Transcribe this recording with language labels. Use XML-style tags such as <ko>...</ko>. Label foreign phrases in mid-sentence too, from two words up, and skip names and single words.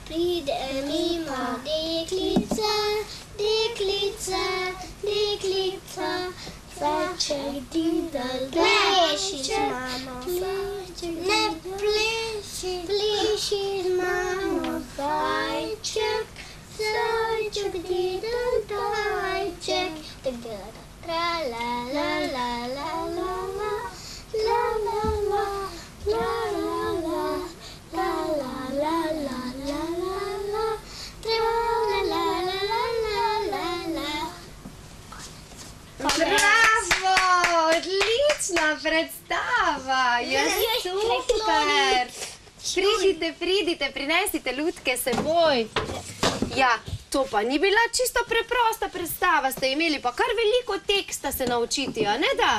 <sl>Pride mimo deklica, deklica, deklica. Zajček, didal, pleši z mamo. Ne pleši, pleši z mamo. Zajček, zajček, didal, zajček. Tra la la la la la la, la la la, la la la, la la la la la la la, tra la la la la la la. Bravo, odlična predstava. Ja, super. Pridite, prinesite lutke s seboj. Ja, to pa ni bila čisto preprosta predstava, ste imeli pa kar veliko teksta se naučiti, a ne da?</sl>